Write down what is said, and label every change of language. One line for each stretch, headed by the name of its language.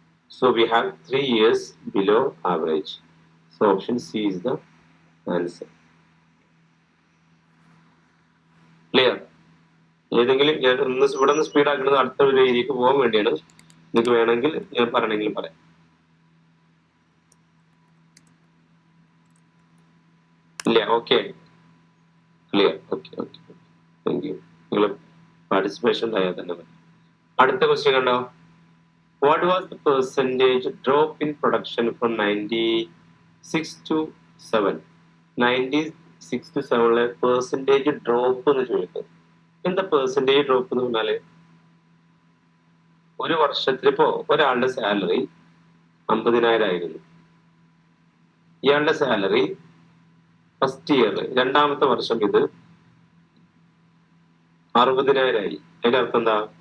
English: So we have 3 years below average. So option C is the answer. Clear?
Malayalam: ഏതെങ്കിലും ഞാൻ ഇവിടെ നിന്ന് speed ആക്കുന്നത് അടുത്ത ഒരു രീതിക്ക് പോകാൻ വേണ്ടിയാണ്. നിങ്ങൾക്ക് വേണമെങ്കിൽ ഞാൻ പറയണമെങ്കിൽ പറയാം. ഇല്ല, okay, clear, okay. Thank you. നിങ്ങൾ പാർട്ടിസിപ്പേഷൻ ഉണ്ടായാൽ തന്നെ മതി. അടുത്ത ക്വസ്റ്റ്യൻ കണ്ടോ?
English: What was the percentage drop in production from 96 to 7?
Malayalam: 96 to 7 percentage drop എന്ന് ചോദിക്കുന്നത്. എന്താ പെർസെന്റേജ് ഡ്രോപ്പ് എന്ന് പറഞ്ഞാല്, ഒരു വർഷത്തിൽ ഇപ്പോ ഒരാളുടെ സാലറി 50,000 ആയിരുന്നു. ഇയാളുടെ സാലറി ഫസ്റ്റ് ഇയർ, രണ്ടാമത്തെ വർഷം ഇത് 60,000 ആയി. അതിന്റെ അർത്ഥം എന്താ?